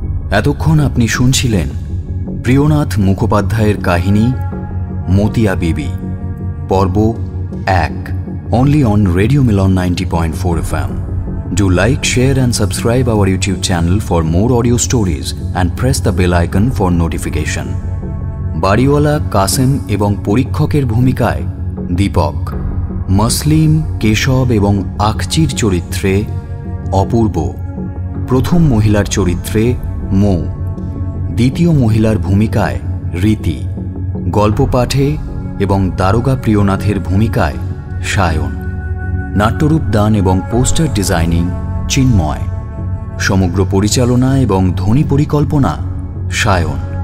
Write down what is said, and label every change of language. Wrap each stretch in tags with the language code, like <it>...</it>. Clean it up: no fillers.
<bn>এতক্ষণ আপনি শুনছিলেন প্রিয়নাথ মুখোপাধ্যায়ের কাহিনী মতিয়া বিবি, পর্ব 1,</bn> <en>only on Radio Milan 90.4 FM. Do like, share and subscribe our YouTube channel for more audio stories and press the bell icon for notification.</en> <bn>বাড়িওয়ালা কাসেম এবং পরীক্ষকের ভূমিকায় দীপক, মুসলিম, কেশব এবং আকচির চরিত্রে অপূর্ব, প্রথম মহিলার চরিত্রে মৌ, দ্বিতীয় মহিলার ভূমিকায় রীতি, গল্প পাঠে এবং দারোগা প্রিয়নাথের ভূমিকায় সায়ন, নাট্যরূপ দান এবং পোস্টার ডিজাইনিং চিন্ময়, সমগ্র পরিচালনা এবং ধ্বনি পরিকল্পনা সায়ন।</bn>